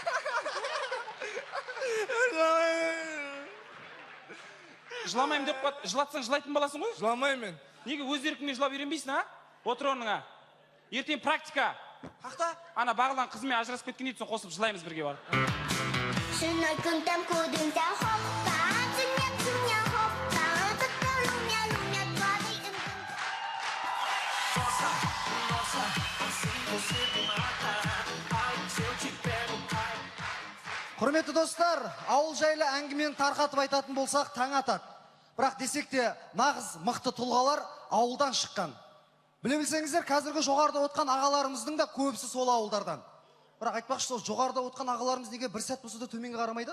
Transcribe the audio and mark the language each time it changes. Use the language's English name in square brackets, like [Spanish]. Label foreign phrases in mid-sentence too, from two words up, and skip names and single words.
[Kazakh] Жыламайым деп қойды, жылатсаң жылайтын баласың ғой? Жыламайым мен. Неге өз еркіңмен жылап үйренбейсің, Отыр орныңа. Ертең практика. Қақта? Ана бағылдан қызымен ажырасып кеткен еді, қосып жылаймыз бірге барып. [Portuguese] Nossa, nossa, assim você me mata. Ai, se eu te pego, ai. [Kazakh] Құрметті достар, ауыл жайлы әңгімені тарқатып айтатын болсақ таң атады. Бірақ десек те нағыз мықты тұлғалар ауылдан шыққан. Біле білсеңіздер, қазіргі жоғарыда отқан ағаларымыздың да көбісі сол ауылдардан. Бірақ айтпақшы, сол жоғарыда отқан ағаларымыз неге бір сәт болса да төменге қарамайды?